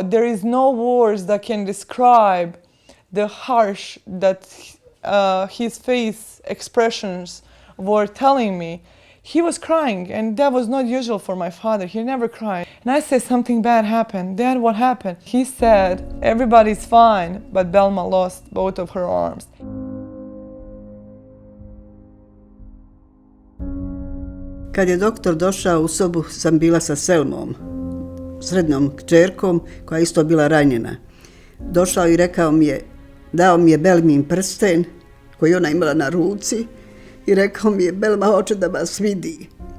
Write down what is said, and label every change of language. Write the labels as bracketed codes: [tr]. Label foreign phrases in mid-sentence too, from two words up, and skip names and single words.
[en] There is no words that can describe the harsh that his face expressions were telling me. He was crying, and that was not usual for my father. He never cried. And I said, something bad happened. Dad, what happened? He said, everybody's fine, but Belma lost both of her arms. [bs] Kad je doktor došao u sobu, sam bila sa Selmom, srednjom kćerkom, koja je isto bila ranjena. Došao i rekao mi je, dao mi je Belmin prsten, koji ona imala na ruci, i rekao mi je, Belma hoće da vas vidi.